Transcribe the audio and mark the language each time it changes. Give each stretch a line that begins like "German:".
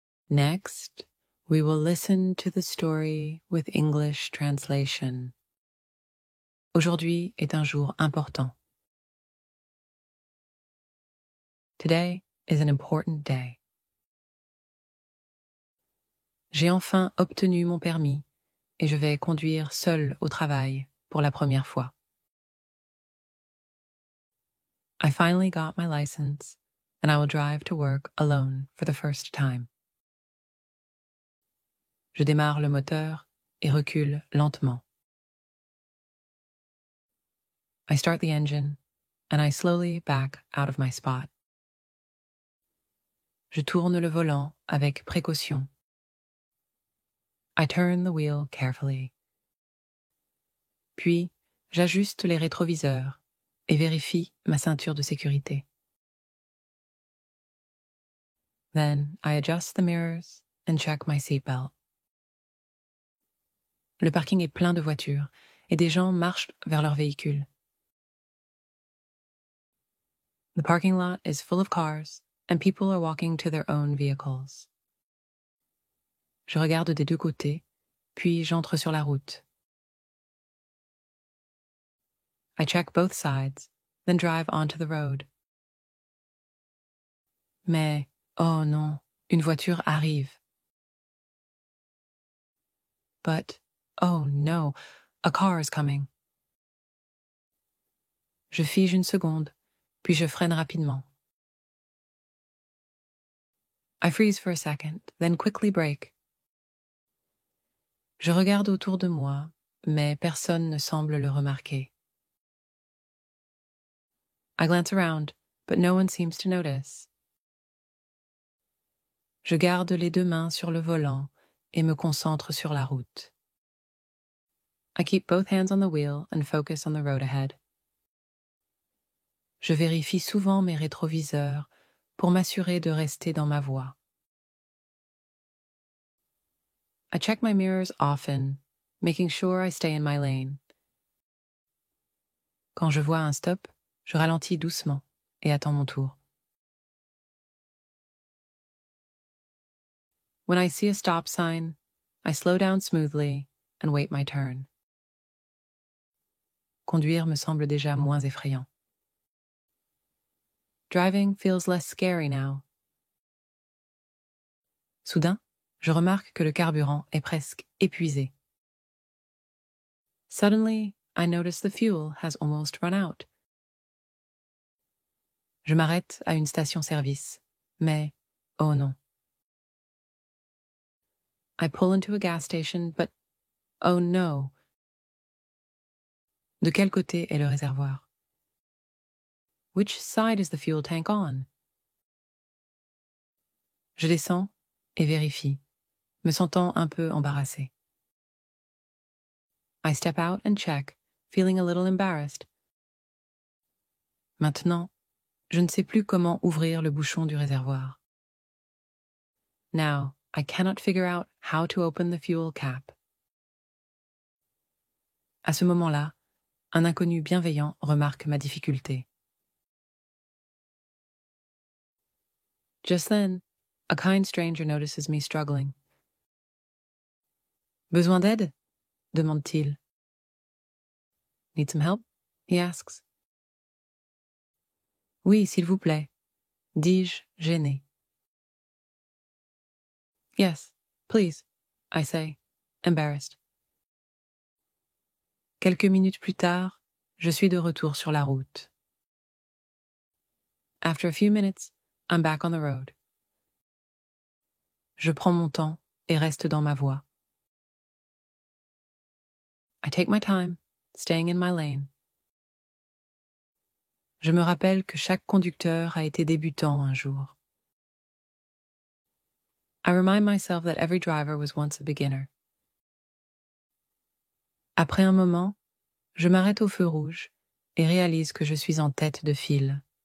English: Next, we will listen to the story with English translation.
French: Aujourd'hui est un jour important.
English: Today is an important day.
French: J'ai enfin obtenu mon permis et je vais conduire seul au travail pour la première fois.
English: I finally got my license and I will drive to work alone for the first time.
French: Je démarre le moteur et recule lentement.
English: I start the engine and I slowly back out of my spot.
French: Je tourne le volant avec précaution.
English: I turn the wheel carefully.
French: Puis, j'ajuste les rétroviseurs et vérifie ma ceinture de sécurité.
English: Then I adjust the mirrors and check my seatbelt.
French: Le parking est plein de voitures et des gens marchent vers leur véhicule.
English: The parking lot is full of cars and people are walking to their own vehicles.
French: Je regarde des deux côtés, puis j'entre sur la route.
English: I check both sides, then drive onto the road.
French: Mais, oh non, une voiture arrive.
English: But, oh no, a car is coming.
French: Je fige une seconde, puis je freine rapidement.
English: I freeze for a second, then quickly break.
French: Je regarde autour de moi, mais personne ne semble le remarquer.
English: I glance around, but no one seems to notice.
French: Je garde les deux mains sur le volant et me concentre sur la route.
English: I keep both hands on the wheel and focus on the road ahead.
French: Je vérifie souvent mes rétroviseurs pour m'assurer de rester dans ma voie.
English: I check my mirrors often, making sure I stay in my lane.
French: Quand je vois un stop, je ralentis doucement et attends mon tour.
English: When I see a stop sign, I slow down smoothly and wait my turn.
French: Conduire me semble déjà moins effrayant.
English: Driving feels less scary now.
French: Soudain, je remarque que le carburant est presque épuisé.
English: Suddenly, I notice the fuel has almost run out.
French: Je m'arrête à une station-service, mais oh non.
English: I pull into a gas station, but oh no.
French: De quel côté est le réservoir?
English: Which side is the fuel tank on?
French: Je descends et vérifie, me sentant un peu embarrassée.
English: I step out and check, feeling a little embarrassed.
French: Maintenant, je ne sais plus comment ouvrir le bouchon du réservoir.
English: Now, I cannot figure out how to open the fuel cap.
French: À ce moment-là, un inconnu bienveillant remarque ma difficulté.
English: Just then, a kind stranger notices me struggling.
French: Besoin d'aide? Demande-t-il.
English: Need some help? He asks.
French: Oui, s'il vous plaît, dis-je, gêné.
English: Yes, please, I say, embarrassed.
French: Quelques minutes plus tard, je suis de retour sur la route.
English: After a few minutes, I'm back on the road.
French: Je prends mon temps et reste dans ma voie.
English: I take my time, staying in my lane.
French: Je me rappelle que chaque conducteur a été débutant un jour.
English: I remind myself that every driver was once a beginner.
French: Après un moment, je m'arrête au feu rouge et réalise que je suis en tête de file.